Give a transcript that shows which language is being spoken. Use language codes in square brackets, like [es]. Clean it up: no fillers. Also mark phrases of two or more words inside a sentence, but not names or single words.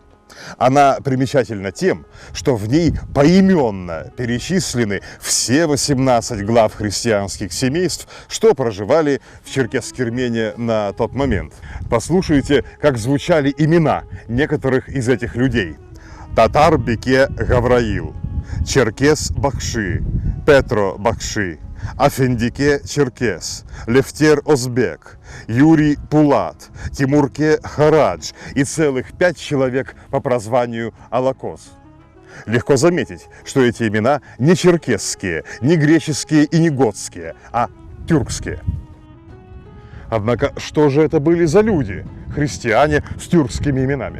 [ru] Она примечательна тем, что в ней поименно перечислены все 18 глав христианских семейств, что проживали в Черкес-Кермене на тот момент. Послушайте, как звучали имена некоторых из этих людей. Татар-Беке Гавраил, Черкес-Бакши, Петро-Бакши, Афендике Черкес, Лефтер Озбек, Юрий Пулат, Тимурке Харадж и целых 5 человек по прозванию Алакоз. Легко заметить, что эти имена не черкесские, не греческие и не готские, а тюркские. Однако, что же это были за люди, христиане с тюркскими именами?